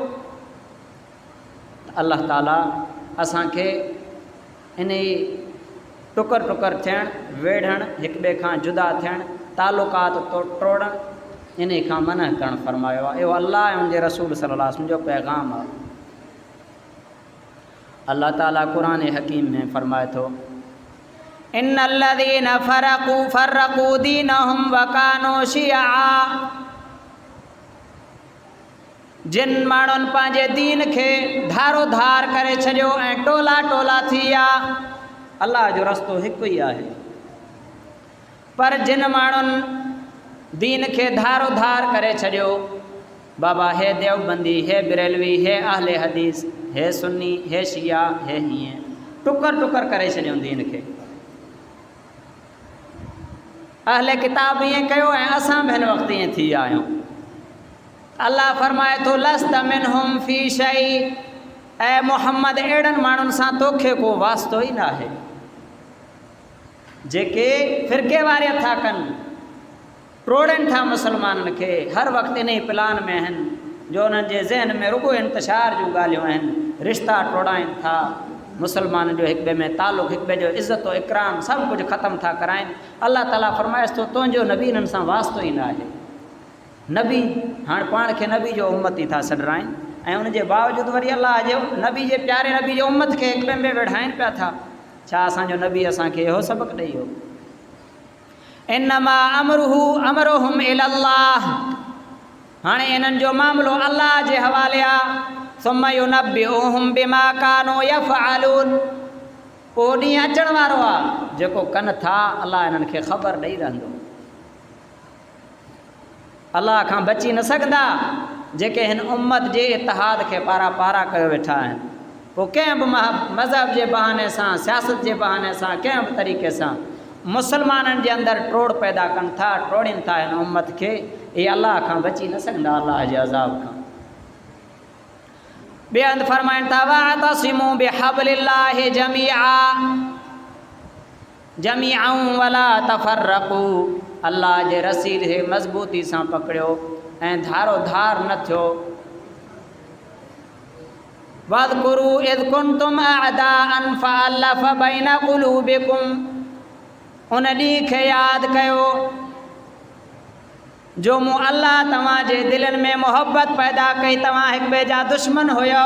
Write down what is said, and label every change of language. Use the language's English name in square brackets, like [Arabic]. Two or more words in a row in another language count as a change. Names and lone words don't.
[Sindhi] अल्लाह ताला असांखे इन टुकर टुकर थियणु, वेढ़णु, हिक ॿिए खां जुदा थियणु, तालुकात टोड़णु, इन खां मना करणु फरमायो आहे। इहो अल्लाह ऐं उनजे रसूल [Arabic] صلى الله عليه وسلم [Sindhi] जो पैगाम आहे। अल्लाह ताला क़ुरान हकीम में फरमाए थो [Arabic] إن الذين فرقوا دينهم وكانوا شيعا, [Sindhi] जिन माण्हुनि पंहिंजे दीन खे धारो धार करे छॾियो ऐं टोला टोला थी विया। अल्लाह जो रस्तो हिकु ई आहे, पर जिन माण्हुनि दीन खे धारो धार करे छॾियो, बाबा हे देवबंदी, हे बिरेलवी, हे अहले हदीस, हे सुन्नी, हे शिया, हे हीअं टुकर टुकर करे छॾियो दीन खे। अहले किताब ईअं कयो ऐं असां बि हिन वक़्तु ईअं थी विया आहियूं। अल्लाह फरमाए थो [Arabic] لست منهم في شيء, [Sindhi] ऐं मुहम्मद अहिड़नि माण्हुनि सां तोखे को वास्तो ई न आहे जेके फ़िरके वारे था कनि, टोड़नि था मुसलमाननि खे, हर वक़्तु इन ई प्लान में आहिनि जो उन्हनि जे ज़हन में रुगो इंतशार जूं ॻाल्हियूं आहिनि, रिश्ता टोड़ाइनि था, मुसलमाननि जो हिक ॿिए में तालुक़, हिक ॿिए जो इज़त व इकराम सभु कुझु ख़तमु था कराइनि। अल्लाह ताला फरमाएसि थो तुंहिंजो नबी इन्हनि सां वास्तो ई न आहे। नबी हाणे पाण खे नबी जो उम्मत ई था सॾराइनि ऐं उनजे बावजूदि वरी अल्लाह जे नबी जे प्यारे नबी जे उम्मत खे हिक ॿिए में विढ़ाइनि पिया था। छा असांजो नबी असांखे इहो सबक़ु ॾेई वियो? [Arabic] إنما أمرهم إلى الله, [Sindhi] हाणे इन्हनि जो मामिलो अल्लाह जे हवाले आहे। [Arabic] ثم ينبئهم بما كانوا يفعلون, [Sindhi] पोइ ॾींहुं अचण वारो आहे जेको कनि था अल्लाह इन्हनि खे ख़बर ॾेई रहंदो। अल्लाह खां बची न सघंदा जेके हिन उम्मत जे इतिहाद खे पारा पारा कयो वेठा आहिनि। पोइ कंहिं बि मज़हब जे बहाने सां, सियासत जे बहाने सां, कंहिं बि तरीक़े सां मुसलमाननि जे अंदरि टोड़ पैदा कनि था, टोड़ीनि था हिन उम्मत खे, इहे अल्लाह खां बची न सघंदा अल्लाह जे अज़ाब खां। ॿिए हंधि फरमाइनि था [Arabic] واعتصموا بحبل الله جميعا ولا تفرقوا, [Sindhi] अल्लाह जे रसी खे मज़बूती सां पकड़ियो ऐं धारो धार न थियो। [Arabic] واذكروا إذ كنتم أعداء فألف بين قلوبكم, [Sindhi] उन ॾींहं खे यादि कयो जो मूं अल्लाह तव्हांजे दिलनि में मोहबत पैदा कई, तव्हां हिक ॿिए जा दुश्मन हुयो।